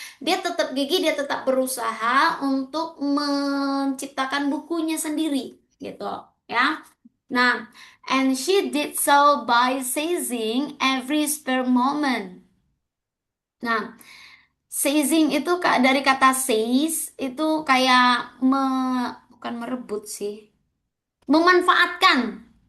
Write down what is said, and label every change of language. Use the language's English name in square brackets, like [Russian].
[Indonesian] Dia tetap gigih, dia tetap berusaha untuk menciptakan bukunya sendiri gitu ya. [English] Nah, and she did so by seizing every spare moment. [Indonesian] Nah, seizing itu dari kata seize itu kayak bukan merebut sih, memanfaatkan.